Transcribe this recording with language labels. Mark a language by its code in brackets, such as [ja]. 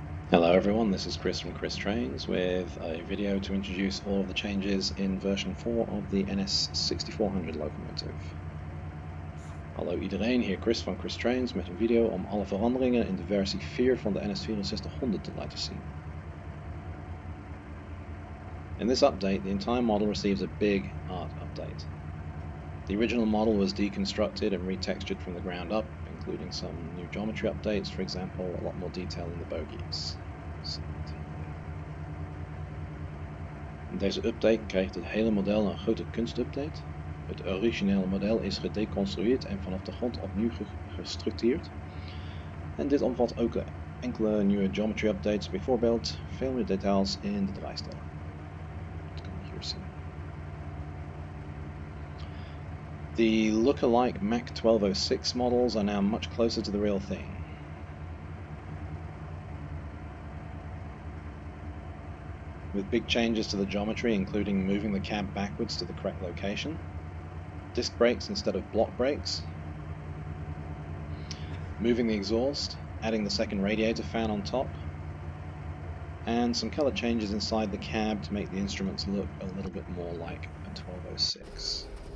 [en] Hello everyone, this is Chris from ChrisTrains with a video to introduce all of the changes in version 4 of the NS6400 locomotive. [nl] Hallo iedereen, hier Chris van ChrisTrains met een video om alle veranderingen in de versie 4 van de NS6400 te laten zien. [en] In this update, the entire model receives a big art update. The original model was deconstructed and retextured from the ground up, including some new geometry updates, for example, a lot more detail in the bogies. [nl] In deze update krijgt het hele model een grote kunstupdate. Het originele model is gedeconstrueerd en vanaf de grond opnieuw gestructureerd. En dit omvat ook enkele nieuwe geometry updates, bijvoorbeeld veel meer details in de draaistellen. Dat kan je hier zien. [en] The look-alike Mac 1206 models are now much closer to the real thing. With big changes to the geometry, including moving the cab backwards to the correct location, disc brakes instead of block brakes, moving the exhaust, adding the second radiator fan on top, and some color changes inside the cab to make the instruments look a little bit more like a 1206.